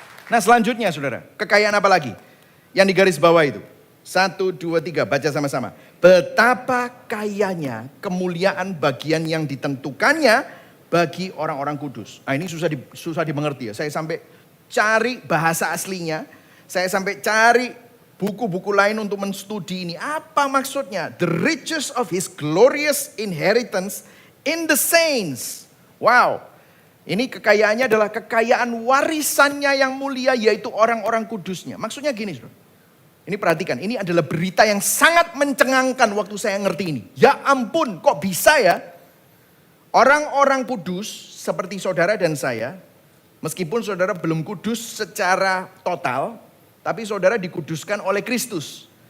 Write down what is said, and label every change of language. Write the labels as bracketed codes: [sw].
[id] Nah selanjutnya saudara, kekayaan apa lagi? Yang di garis bawah itu. 1, 2, 3, baca sama-sama. Betapa kayanya kemuliaan bagian yang ditentukannya bagi orang-orang kudus. Nah ini susah dimengerti ya. Saya sampai cari bahasa aslinya. Saya sampai cari buku-buku lain untuk menstudi ini. Apa maksudnya? [en] The riches of his glorious inheritance in the saints. Wow. [id] Ini kekayaannya adalah kekayaan warisannya yang mulia, yaitu orang-orang kudusnya. Maksudnya gini, saudara. Ini perhatikan, ini adalah berita yang sangat mencengangkan waktu saya ngerti ini. Ya ampun, kok bisa ya? Orang-orang kudus seperti saudara dan saya, meskipun saudara belum kudus secara total, tapi saudara dikuduskan oleh Kristus.